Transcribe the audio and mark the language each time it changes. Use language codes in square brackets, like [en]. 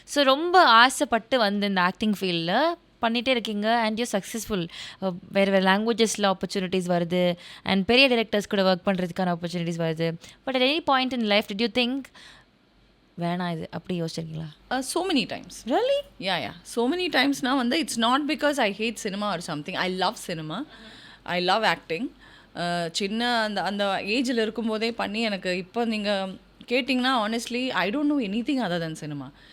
[ta] So ரொம்ப ஆசைப்பட்டு இந்த ஆக்டிங் ஃபீல்டில் பண்ணிகிட்டே இருக்கீங்க [en] And you successful. [ta] வேறு லாங்குவேஜஸில் ஆப்பர்ச்சுனிட்டிஸ் வருது அண்ட் பெரிய டைரக்டர்ஸ் கூட ஒர்க் பண்ணுறதுக்கான ஆப்பர்ச்சுனிட்டிஸ் வருது. [en] but at any point in life did you think [ta] வேணாம் இது அப்படி யோசிச்சிருக்கீங்களா? [en] So many times. Really? Yeah. So many times now it's not because I hate cinema or something. I love cinema. I love acting. [ta] சின்ன அந்த ஏஜில் இருக்கும்போதே பண்ணி எனக்கு இப்போ நீங்கள் கேட்டிங்கன்னா [en] Honestly I don't know anything other than cinema.